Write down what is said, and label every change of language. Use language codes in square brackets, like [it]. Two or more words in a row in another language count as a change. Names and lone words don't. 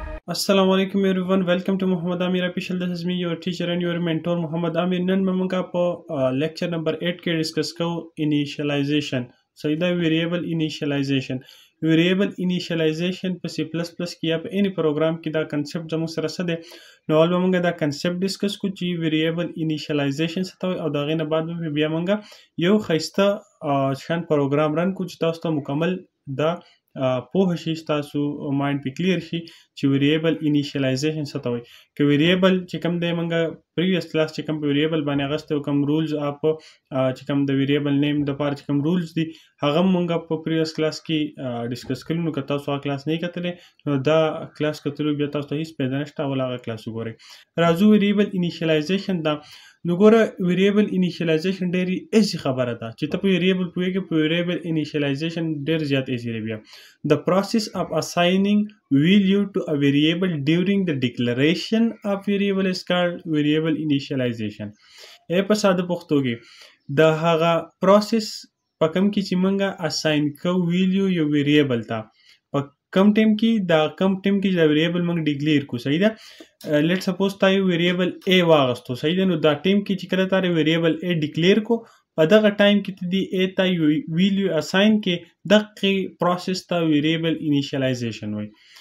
[en] Assalamu alaikum everyone. Welcome to Muhammad Amir Official. This is me, your teacher and your mentor, Muhammad Amir. [ps] نن موږ په [en] lecture number 8 [ps] کې ډیسکس کوو initialization. So دا [en] variable initialization. Variable initialization [ps] په C++ کې یا په [en] any program [ps] کې دا concept زموږ سره څه دی. نو اول موږ دا concept ډیسکس کوو چې [en] variable initialization [ps] څه ته وایي او دا غي نه بعد بیا موږ یو ښایسته شان [en] program run [ps] کوو چې تاسو ته مکمل دا پوه شي تاسو مایند په کلیر شي چې [en] variable initialization [ps] څه ته وایي که ویریبل چې کوم دی موږ [en] previous class [ps] چې کوم ویریبل باندې اغسته او کوم رولز اپ چې کوم د [en] variable name [ps] د پاره چې کوم رولز دي هغه موږ په [en] previous class [ps] کې ډیسکس کړو نو که تاسو هغه کلاس نه کتلې نو دا کلاس کتلو بیا تاسو ته هیڅ پیدا نشته ول هغه کلاس وګورئ راځو [en] variable initialization [ps] دا نو ګوره [en] variable initialization [ps] ډېری ایزي خبره ده چې ته په ویریبل پوهېږې په [en] variable initialization [ps] ډېر زیات ایزي دی بیا [en] The process of assigning value to a variable during the declaration of variable is called variable initialization. [ps] په ساده پښتو کې د هغه پروسس په کوم کې چې موږ اساین کوو [en] value one variable [ps] ته په کم ټیم کې دا کم ټیم کې دا ویریبل موږ ډیکلیئر کو صحیح ده [en] let suppose [ps] تا یو [en] variable A [ps] واغستو صحیح ده نو دا ټیم کې چې کله تا [en] variable A declare [ps] کو په دغه ټایم کې ته دی A ته یو ویلیو اساین کې دغه پروسس ته [en] variable initialization [ps] وایي